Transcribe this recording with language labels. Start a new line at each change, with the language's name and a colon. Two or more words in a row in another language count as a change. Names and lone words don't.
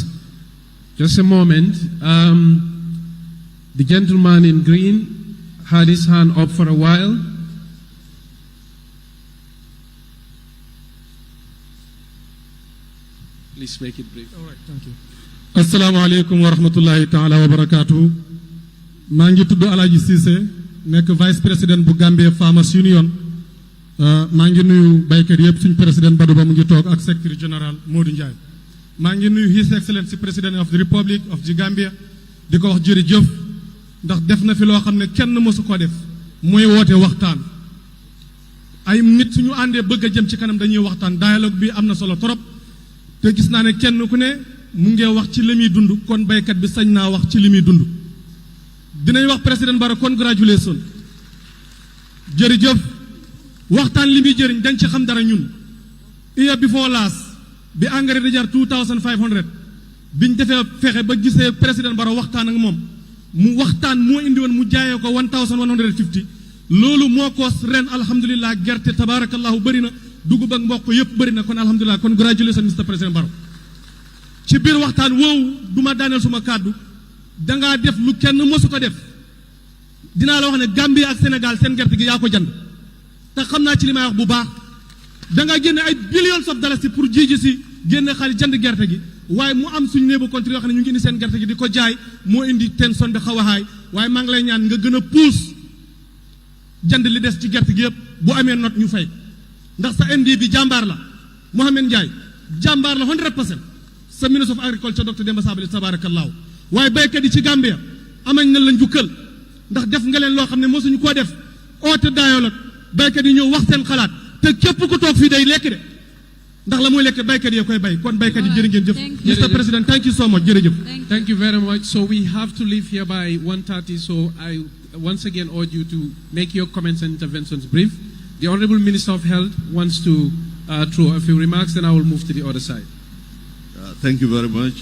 English: Just a moment. The gentleman in green had his hand up for a while. Please make it brief. All right, thank you.
Arabic: السلام عليكم ورحمة الله تعالى وبركاته.
Wolof: Maa ngi tudd Alhaji Cissé, nekk vice président bu Gambia Farmers Union maa ngi nuyu baykat yëpp suñ président Badou Ba mu ngi toog ak secretary général Modou Ndiaye maa ngi nuyu
English: His Excellency President of the Republic of the Gambia
Wolof: di ko wax jërëjëf ndax def na fi loo xam ne kenn mësu ko def mooy woote waxtaan ay nit suñu àndee bëgg a jëm ci kanam dañuy waxtaan dialogue bi am na solo trop te gis naa ne kenn ku ne mu ngi wax ci li muy dund kon baykat bi sañ naa wax ci li muy dund dinañ wax président Barrow congratulations jërëjëf waxtaan li muy jëriñ dañ ci xam dara ñun
English: year before last
Wolof: bi engrais di jar 2500 biñ defee fexe ba gisee président Barrow waxtaan ak moom mu waxtaan moo indi woon mu jaayee ko 1150 loolu moo ko ren alhamdulilah gerte tabarakallahu bëri na dugub ak mboq yëpp bëri na kon alhamdulilah
English: congratulations Mr Président
Wolof: Barrow ci biir waxtaan woowu duma daaneel suma kàddu dangaa def lu kenn mosu ko def dinaa la wax ne Gambie ak Sénégal seen gerte gi yaa ko jënd te xam naa ci li may wax bu baax dangaa génne ay
English: billions of
Wolof: dollars pour ji si génne xaalis jënd gerte gi waaye mu am suñu néebu country yoo xam ne ñu ngi indi seen gerte gi di ko jaay moo indi tension bi xaw a haay waaye maa ngi lay ñaan nga gën a puus jënd li des ci gerte gi yëpp bu amee not ñu fay ndax sa MD bi jàmbaar la Mohamed Ndiaye jàmbaar la 100% sa ministre of agriculture docteur Demba Sabali tabarakallahu waaye béykat yi ci Gambia amañ na la njukkal ndax def nga leen loo xam ne mosuñu koo def oote dialogue béykat yi ñëw wax seen xalaat te képp ku toog fii day lekk de ndax la muy lekk béykat yi koy bay kon béykat yi jërë ngeen jëf
English: Mr President thank you so much
Wolof: jërëjëf
English: Thank you very much. So we have to leave here by 1:30. So I once again urge you to make your comments and interventions brief. The Honorable Minister of Health wants to throw a few remarks, then I will move to the other side. Thank you very much.